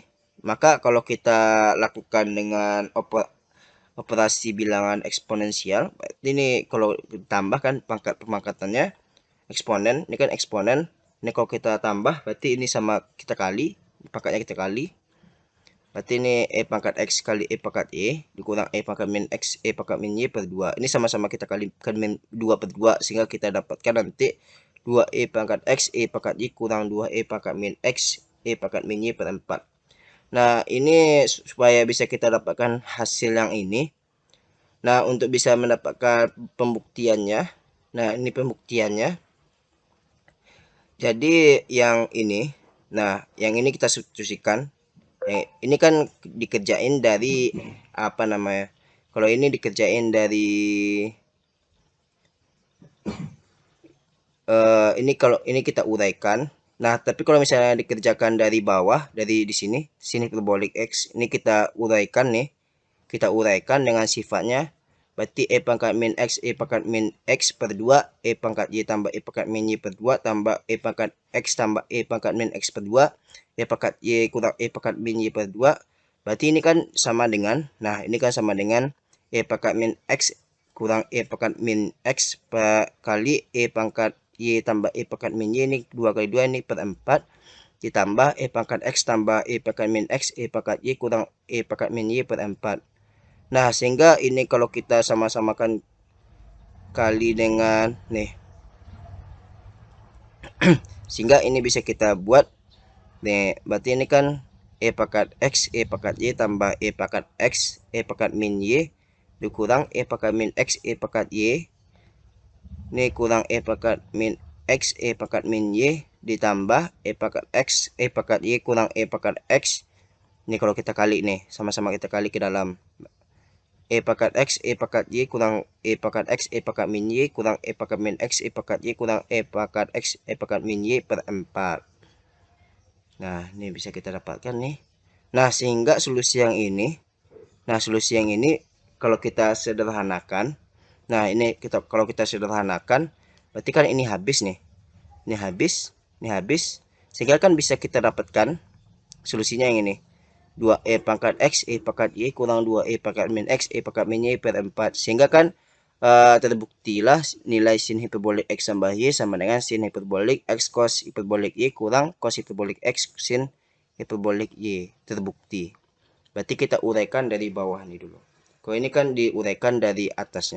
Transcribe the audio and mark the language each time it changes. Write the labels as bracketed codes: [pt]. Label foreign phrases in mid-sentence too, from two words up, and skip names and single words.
[id] Maka kalau kita lakukan dengan operasi bilangan eksponensial, berarti ini kalau ditambahkan pangkat pemangkatannya eksponen, ini kan eksponen. Ini kalau kita tambah, berarti ini sama kita kali, pangkatnya kita kali. Berarti ini E pangkat X kali E pangkat Y dikurang E pangkat min X E pangkat min Y per 2. Ini sama-sama kita kalikan min 2 per 2, sehingga kita dapatkan nanti 2E pangkat X E pangkat Y kurang 2E pangkat min X E pangkat min Y per 4. Nah, ini supaya bisa kita dapatkan hasil yang ini. Nah, untuk bisa mendapatkan pembuktiannya, nah ini pembuktiannya. Jadi yang ini, nah yang ini kita substitusikan. Ini kan dikerjain dari apa namanya? Kalau ini dikerjain dari ini, kalau ini kita uraikan. Nah, tapi kalau misalnya dikerjakan dari bawah, dari di sini hiperbolik X, ini kita uraikan nih. Kita uraikan dengan sifatnya. Berarti E pangkat min X E pangkat min X per 2 E pangkat Y tambah E pangkat min Y per 2 tambah E pangkat X tambah E pangkat min X per 2 E pangkat Y kurang E pangkat min Y per 2. Berarti ini kan sama dengan, nah ini kan sama dengan E pangkat min X kurang E pangkat min X per kali E pangkat Y tambah E pangkat min Y, ini 2 kali 2 ini per 4 ditambah E pangkat X tambah E pangkat min X E pangkat Y kurang E pangkat min Y per 4. Nah, sehingga ini kalau kita sama-samakan kali dengan nih, sehingga ini bisa kita buat nih. Berarti ini kan E pangkat X E pangkat Y tambah E pangkat X E pangkat min Y dikurang E pangkat min X E pangkat Y, ini kurang E pangkat min X E pangkat min Y ditambah E pangkat X E pangkat Y kurang E pangkat X. Ini kalau kita kali nih, sama-sama kita kali ke dalam. E pangkat X E pangkat Y kurang E pangkat X E pangkat min Y kurang E pangkat min X E pangkat Y kurang E pangkat X E pangkat min Y per 4. Nah, ini bisa kita dapatkan nih. Nah, sehingga solusi yang ini, kalau kita sederhanakan, nah ini kalau kita sederhanakan, berarti kan ini habis nih. Ini habis, sehingga kan bisa kita dapatkan solusinya yang ini. 2E pangkat X E pangkat Y kurang 2E pangkat min X E pangkat min Y per 4. Sehingga kan terbuktilah nilai sin hiperbolik X tambah Y sama dengan sin hiperbolik X cos hiperbolik Y kurang cos hiperbolik X sin hiperbolik Y. Terbukti. Berarti kita uraikan dari bawah nih dulu. Kalau ini kan diuraikan dari atasnya.